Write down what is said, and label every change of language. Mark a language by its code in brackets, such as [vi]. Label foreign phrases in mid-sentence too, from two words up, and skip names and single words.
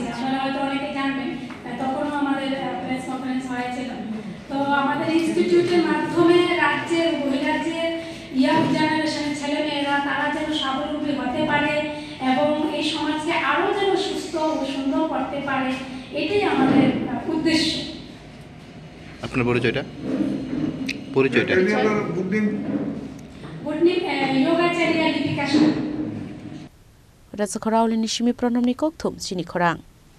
[bn] আপনারা হয়তো অনেকে জানবেন তখনও আমাদের প্রেস কনফারেন্স হয়েছিল তো আমাদের ইনস্টিটিউটের মাধ্যমে রাজ্যের বহিরাজ্যের ইয়াং জেনারেশনের ছেলেমেয়েরা তারা যেন স্বাবলম্বী হতে পারে এবং এই সমাজকে আরও যেন সুস্থ ও সুন্দর করতে পারে এটাই আমাদের উদ্দেশ্য আপনার পরিচয়টা yogacarya Lipika Shah. [trp] Raja Khorao Lini Shimi Pranam Nikok Thum Chini Khorang.